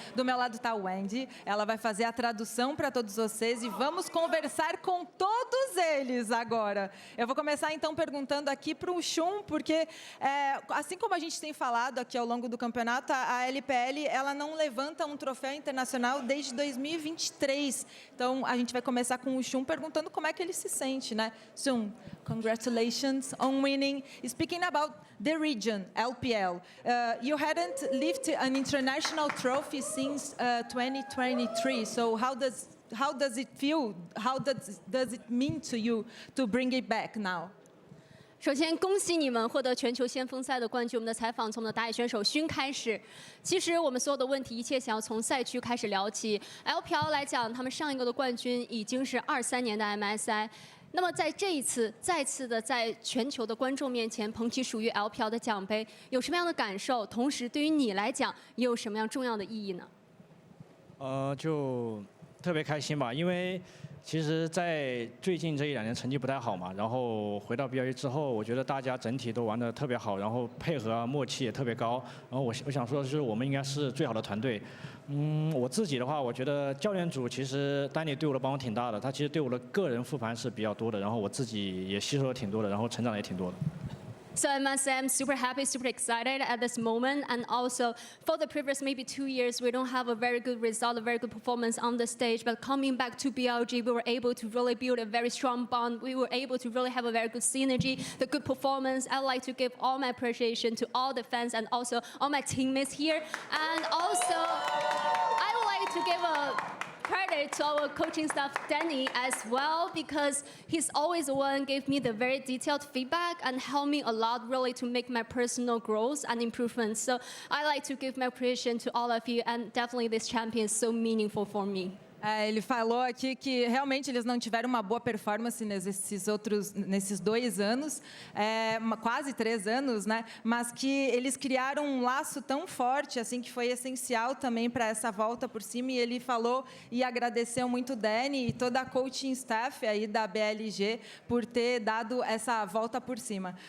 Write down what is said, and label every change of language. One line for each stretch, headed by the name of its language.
Portuguese: Do meu lado está a Wendy. Ela vai fazer a tradução para todos vocês e vamos conversar com todos eles agora. Eu vou começar então perguntando aqui para o Shun, porque assim como a gente tem falado aqui ao longo do campeonato, a LPL ela não levanta um troféu internacional desde 2023. Então a gente vai começar com o Shun perguntando como é que ele se sente, né?
English: Shun, congratulations on winning. Speaking about the region, LPL, you hadn't lifted an international trophy since 2023. So how does it feel? How does it mean to you to bring it back now?
Chinese: 首先，恭喜你们获得全球先锋赛的冠军。我们的采访从我们的打野选手勋开始。其实我们所有的问题，一切想要从赛区开始聊起。LPL 来讲，他们上一个的冠军已经是23年的 MSI。那么在这一次，再次的在全球的观众面前捧起属于 LPL 的奖杯，有什么样的感受？同时，对于你来讲，也有什么样重要的意义呢？就特别开心吧，因为其实在最近这1-2年成绩不太好嘛，然后回到 BLG 之后，我觉得大家整体都玩得特别好，然后配合啊默契也特别高。然后我想说的是，我们应该是最好的团队。我自己的话，我觉得教练组其实丹尼对我的帮助挺大的，他其实对我的个人复盘是比较多的，然后我自己也吸收了挺多的，然后成长也挺多的。
English: So I must say I'm super happy, super excited at this moment. And also for the previous maybe 2 years, we don't have a very good result, a very good performance on the stage. But coming back to BLG, we were able to really build a very strong bond. We were able to really have a very good synergy, the good performance. I'd like to give all my appreciation to all the fans and also all my teammates here. And also, I would like to give a credit to our coaching staff, Danny, as well, because he's always the one gave me the very detailed feedback and helped me a lot really to make my personal growth and improvements. So I like to give my appreciation to all of you, and definitely this champion is so meaningful for me.
Portuguese: Ele falou aqui que realmente eles não tiveram uma boa performance nesses 2 anos, quase 3 anos, né? Mas que eles criaram um laço tão forte, assim, que foi essencial também para essa volta por cima. E ele falou e agradeceu muito o Danny e toda a coaching staff aí da BLG por ter dado essa volta por cima.